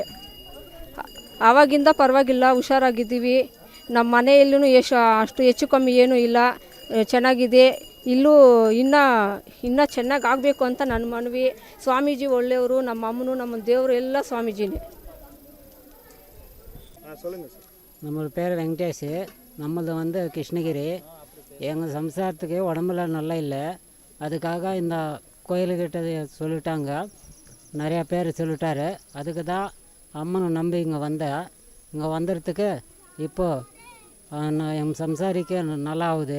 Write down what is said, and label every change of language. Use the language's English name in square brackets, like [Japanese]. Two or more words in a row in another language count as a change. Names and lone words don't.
[Kannada] ಆವಾಗಿಂದ ಪರವಾಗಿಲ್ಲ, ಹುಷಾರಾಗಿದ್ದೀವಿ. ನಮ್ಮ ಮನೆಯಲ್ಲೂ ಅಷ್ಟು ಹೆಚ್ಚು ಕಮ್ಮಿ ಏನೂ ಇಲ್ಲ, ಚೆನ್ನಾಗಿದೆ. ಇಲ್ಲೂ ಇನ್ನೂ ಚೆನ್ನಾಗಿ ಆಗಬೇಕು ಅಂತ ನನ್ನ ಮನವಿ. ಸ್ವಾಮೀಜಿ ಒಳ್ಳೆಯವರು, ನಮ್ಮ ಅಮ್ಮನೂ ನಮ್ಮ ದೇವರು ಎಲ್ಲ ಸ್ವಾಮೀಜಿನೇ. [Tamil] நம்ம பேர் வெங்கடேஷ். நம்மளது வந்து கிருஷ்ணகிரி. எங்கள் சம்சாரத்துக்கு உடம்புல நல்லா இல்லை. அதுக்காக இந்த கோயிலுக்கிட்ட சொல்லிட்டாங்க, நிறையா பேர் சொல்லிட்டாரு. அதுக்கு தான் அம்மனை நம்பி இங்கே வந்தேன். இங்கே வந்துடுறதுக்கு இப்போது எங்கள் சம்சாரிக்கு நல்லா ஆகுது.